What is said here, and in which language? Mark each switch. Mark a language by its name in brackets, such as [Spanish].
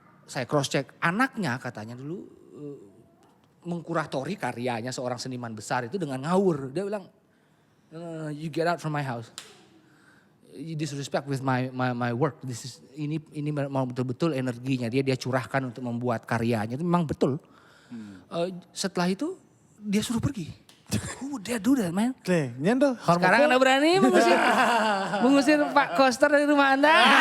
[Indonesian] Saya cross check, anaknya katanya dulu mengkuratori karyanya seorang seniman besar itu dengan ngawur. Dia bilang, [English] you get out from my house. You disrespect with my work. [Indonesian] Ini mau betul-betul energinya dia curahkan untuk membuat karyanya itu memang betul. Setelah itu dia suruh pergi. [English] Who would do that, man? [Indonesian] Sekarang Anda berani mengusir Pak Koster dari rumah Anda?